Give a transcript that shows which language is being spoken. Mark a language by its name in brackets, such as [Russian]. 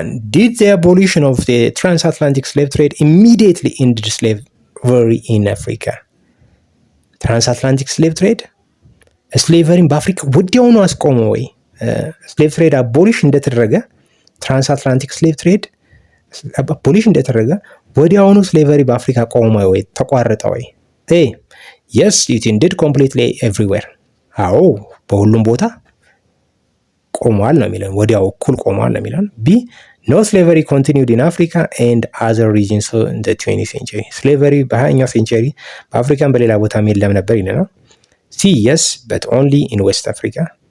[English] Did the abolition of the transatlantic slave trade immediately end slavery in Africa? [Amharic] ትራንስአትላንቲክ ስሌቭ ትሬድ ስሌቨሪን በአፍሪካ ወዲያውኑ አስቆመ ወይ? ስሌቭ ትሬድ አቦሊሽ እንደተደረገ ትራንስአትላንቲክ ስሌቭ ትሬድ አቦሊሽ እንደተደረገ ወዲያውኑ ስሌቨሪ በአፍሪካ ቆመ ወይ? ተቋረጠ ወይ? [English] ኤ yes it ended completely everywhere. [Amharic] አዎ በሁሉም ቦታ ቆሟል ነው የሚለን፣ [English] ወዲያው እኩል ቆሟል ነው የሚለን። ቢ no slavery continued in Africa and other regions in the 20th century. [Amharic] ስሌቨሪ በ20ኛው ሴንቸሪ በአፍሪካን በሌላ ቦታም የለም ነበር ይለናል። ሲ [English] yes but only in West Africa.